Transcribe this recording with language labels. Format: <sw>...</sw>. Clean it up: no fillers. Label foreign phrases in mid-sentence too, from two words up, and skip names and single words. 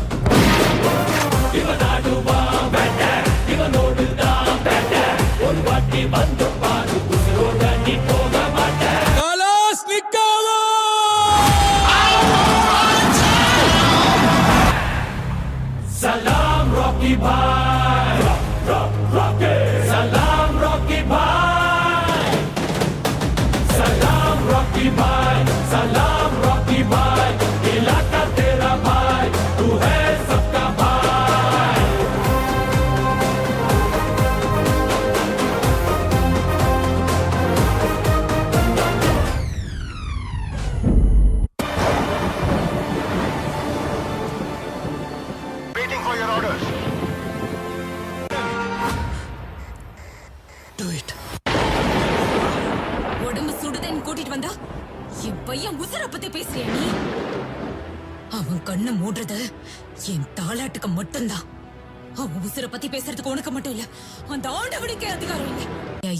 <ta>இவன் ஆடுவான் பேட்ட இவனோடு தான் பேட்ட ஒரு வாட்டி வந்து பாரு உசுரோட நீ போக மாட்ட.</ta> <hi>सलाम रॉकी भाई रॉकी सलाम रॉकी भाई सलाम रॉकी भाई सलाम रॉकी भाई इलाका तेरा भाई तू है सबका भाई.</hi> <en>Waiting for your orders.</en> <ta>உடம்பு சுடுதேன்னு கூட்டிட்டு வந்தா என் பையன் உசுர பத்தி பேசுறிய நீ? அவன் கண்ணை மூடுறது என் தாலாட்டுக்கு மட்டும்தான். அவன் உசுர பத்தி பேசுறதுக்கு உனக்கு மட்டும் இல்ல, அந்த ஆண்டவனுக்கே அதிகாரம் இல்லை.</ta>